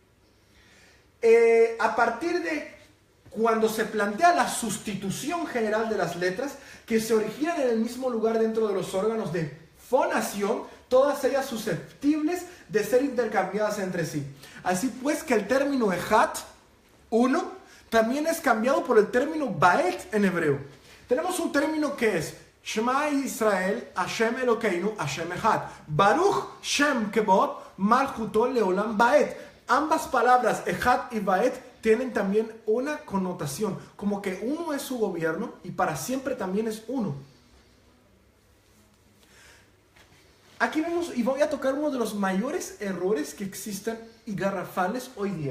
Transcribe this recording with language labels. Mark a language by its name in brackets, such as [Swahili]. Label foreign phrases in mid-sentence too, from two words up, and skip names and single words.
[Spanish] A partir de cuando se plantea la sustitución general de las letras que se originan en el mismo lugar dentro de los órganos de fonación, todas ellas susceptibles de ser intercambiadas entre sí. Así pues que el término Ejat, uno, también es cambiado por el término Baet en hebreo. Tenemos un término que es [Hebrew] שמע ישראל השם אלוקינו השם אחד. ברוך שם כבוד מלכותו לעולם ועד. [Spanish] Ambas palabras, Echad y Baet, tienen también una connotación, como que uno es su gobierno y para siempre también es uno. Aquí vemos, y voy a tocar uno de los mayores errores que existen y garrafales hoy día.